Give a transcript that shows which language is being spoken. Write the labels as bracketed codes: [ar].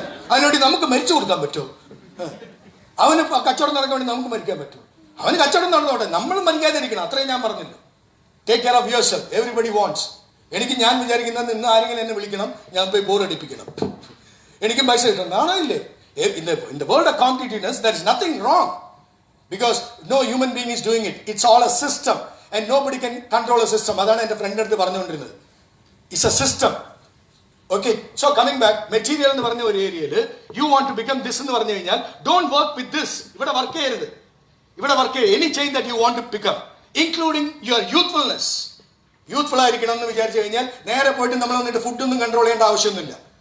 [ml] അതിനുവേണ്ടി നമുക്ക് മരിച്ചു കൊടുക്കാൻ പറ്റുമോ? അവന് കച്ചവടം നടക്കാൻ വേണ്ടി നമുക്ക് മരിക്കാൻ പറ്റുമോ? അവന് കച്ചവടം നടന്നോട്ടെ, നമ്മൾ മരിക്കാതിരിക്കണം. അത്രയും ഞാൻ പറഞ്ഞില്ല. [en] Take care of yourself. Everybody wants. [ml] ഞാൻ വിചാരിക്കുന്നത് ഇന്ന് ആരെങ്കിലും എന്നെ വിളിക്കണം, ഞാൻ പോയി ബോറടിപ്പിക്കണം, എനിക്കും പൈസ കിട്ടണം. ആണോ ഇല്ലേ? [en] In the world of competitiveness, there is nothing wrong. Because no human being is doing it. It's all a system. And nobody can control a system. [ml] അതാണ് എൻ്റെ ഫ്രണ്ട് അടുത്ത് പറഞ്ഞുകൊണ്ടിരുന്നത്. [en] It's a system. Okay, so coming back, [ml] material എന്ന് പറഞ്ഞ ഒരു ഏരിയയിൽ [en] you want to become this [ml] എന്ന് പറഞ്ഞു കഴിഞ്ഞാൽ [en] Don't work with this. [ml] ഇവിടെ വർക്ക് ചെയ്യരുത്. ഇവിടെ വർക്ക് ചെയ്യരുത്. [en] Any change that you want to become, including your youthfulness. [ml] Youthful ആയിരിക്കണം എന്ന് വിചാരിച്ചു കഴിഞ്ഞാൽ നേരെ പോയിട്ട് നമ്മൾ വന്നിട്ട് ഫുഡൊന്നും കൺട്രോൾ ചെയ്യേണ്ട ആവശ്യമൊന്നുമില്ല.